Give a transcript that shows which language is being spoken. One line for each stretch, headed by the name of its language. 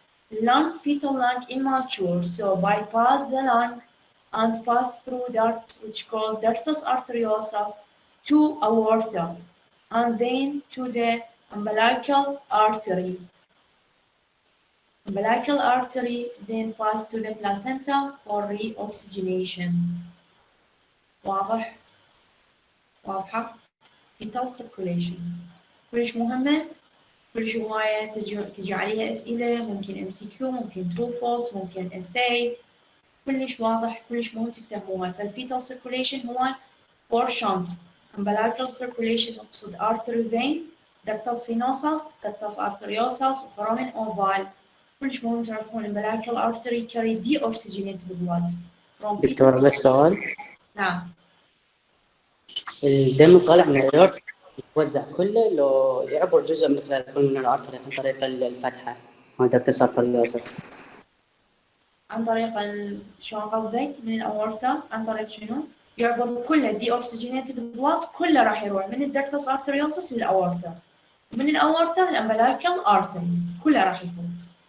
English: Fetal lung immature, so bypass the lung and pass through duct, which called ductus arteriosus, to aorta, and then to the umbilical artery. Umbilical artery then pass to the placenta for reoxygenation.
Arabic: واضحة؟ Fetal circulation كلش مهمة، كلش هواية تجي عليها أسئلة، ممكن MCQ، ممكن true false، ممكن essay، كلش واضح، كلش مهم تفهموها. فالفيتال circulation هو four shunt. umbilical circulation نقصد artery vein، ductus venosus، ductus arteriosus، foramen oval. كلش مهم تعرفون
English: umbilical artery carry deoxygenated blood from
Arabic: دكتور بس سؤال. نعم. الدم طالع من الأورت يتوزع كله لو يعبر جزء من خلال البلمونري ارتري عن طريق الفتحة مال دكتس ارتريوسس؟ عن طريق شلون قصدك؟ من الأورتا عن طريق شنو؟ يعبر كله دي اوكسجينيتد بلاد، كله راح يروح من الدكتس ارتريوسس للأورتا، ومن الأورتا للأمبلايكال ارتريز، كله راح يفوت.